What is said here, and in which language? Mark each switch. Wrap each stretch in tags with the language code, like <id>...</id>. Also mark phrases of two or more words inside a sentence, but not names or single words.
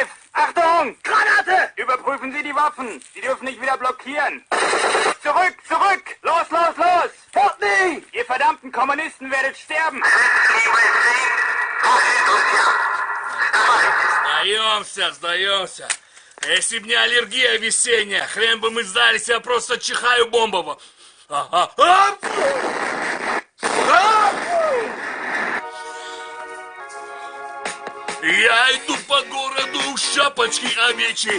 <de>Achtung! Granate! Überprüfen Sie die Waffen. Sie dürfen nicht wieder blockieren. Zurück, zurück! Los, los, los!</de> <en>Help me!</en> <de>Ihr verdammten Kommunisten werdet sterben!</de> <ru>Сдаемся, сдаемся. Если б не аллергия весенняя, хрен бы мы сдались, я просто чихаю бомбово. Я иду по городу в шапочке овечьей.</ru>